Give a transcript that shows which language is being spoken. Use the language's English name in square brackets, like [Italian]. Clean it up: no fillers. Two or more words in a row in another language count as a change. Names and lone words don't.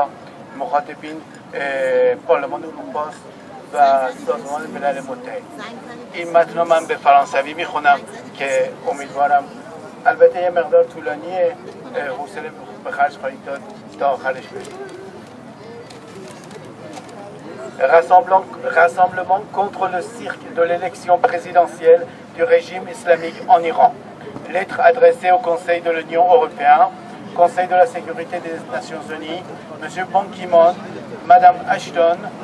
[Persian] مخاطبین پارلمان اروپا و سازمان ملل متحد. این متن را من به فرانسوی میخونم که امیدوارم، البته یه مقدار طولانیه، حوصله به خرج خواهید داد تا آخرش برید. [French] Rassemblement contre le cirque de l'élection présidentielle du régime islamique en Iran. Lettre adressée au Conseil de l'Union européenne, Conseil de la sécurité des Nations Unies, M. Ban Ki-moon, Mme Ashton.